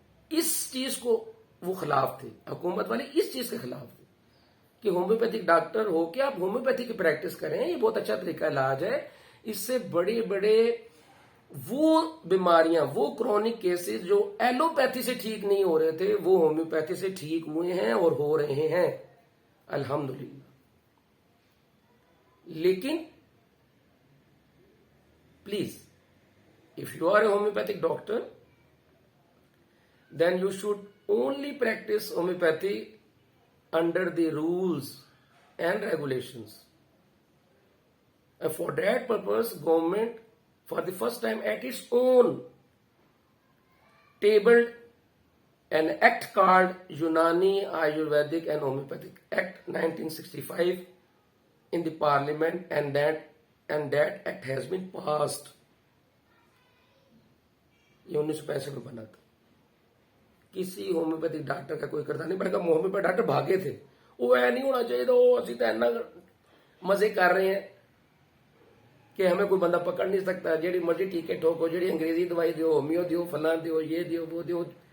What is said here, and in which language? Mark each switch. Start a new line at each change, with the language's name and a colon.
Urdu: اس چیز کو وہ خلاف تھے، حکومت والے اس چیز کے خلاف تھے کہ ہومیوپیتھک ڈاکٹر ہو کہ آپ ہومیوپیتھی کی پریکٹس کریں، یہ بہت اچھا طریقہ علاج ہے. اس سے بڑے بڑے وہ بیماریاں، وہ کرونک کیسز جو ایلوپیتھی سے ٹھیک نہیں ہو رہے تھے، وہ ہومیوپیتھی سے ٹھیک ہوئے ہیں اور ہو رہے ہیں الحمدللہ. لیکن please
English: if you are a homeopathic doctor, then you should only practice homeopathy under the rules and regulations. And for that purpose, government, for the first time at its own, tabled an act called Unani Ayurvedic and Homeopathic Act 1965 in the parliament, and that act has been passed.
Urdu: یہ 1965 میں بنا تھا. کسی homeopathic doctor کا کوئی کردار نہیں، بلکہ ہومیوپیتھ ڈاکٹر بھاگے تھے. وہ نہیں ہونا چاہیے تھا، وہ اسی طرح مزے کر رہے ہیں کہ ہمیں کوئی بندہ پکڑ نہیں سکتا،
Punjabi: جیڑی مرضی ٹیکے ٹھوکو، جیڑی انگریزی دوائی دیو، ہومیو دیو، فلاں دیو، یہ دیو، وہ دیو.